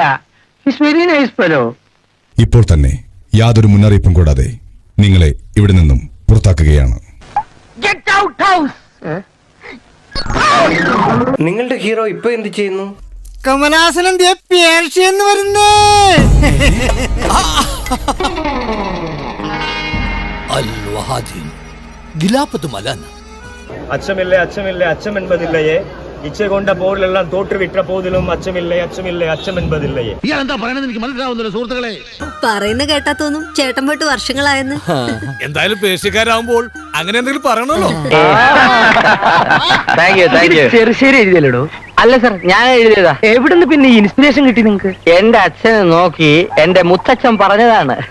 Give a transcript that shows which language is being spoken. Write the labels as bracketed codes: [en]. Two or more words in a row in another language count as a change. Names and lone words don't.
[en] very nice fellow. [ml] ഇപ്പോൾ തന്നെ യാതൊരു മുന്നറിയിപ്പും കൂടാതെ നിങ്ങളെ ഇവിടെ നിന്നും പുറത്താക്കുകയാണ്. നിങ്ങളുടെ ഹീറോ ഇപ്പൊ എന്ത് ചെയ്യുന്നു? കമലാസനം പേർഷ്യന്ന് വരുന്നേ. [ta] அச்சமில்லை அச்சமில்லை அச்சம் என்பதில்லையே, இச்சை கொண்ட போரிலெல்லாம் தோற்றுவிட்ட போதிலும் அச்சமில்லை அச்சமில்லை அச்சம் என்பதில்லையே. [ml] എന്താ പറയുന്നത് എനിക്ക് മനസ്സിലാവുന്നില്ല സുഹൃത്തുക്കളെ. പറയുന്ന കേട്ടാ തോന്നും ചേട്ടൻ പോയിട്ട് വർഷങ്ങളായെന്ന്. എന്തായാലും പേർഷ്യക്കാരാകുമ്പോൾ അങ്ങനെ എന്തെങ്കിലും പറയണല്ലോ. ചെറുശ്ശേരി എഴുതിയല്ലോ. അല്ല സർ, ഞാൻ എഴുതിയതാ. എവിടുന്ന് പിന്നെ ഇൻസ്പിറേഷൻ കിട്ടി നിങ്ങക്ക്? എന്റെ അച്ഛനെ നോക്കി എന്റെ മുത്തച്ഛൻ പറഞ്ഞതാണ്.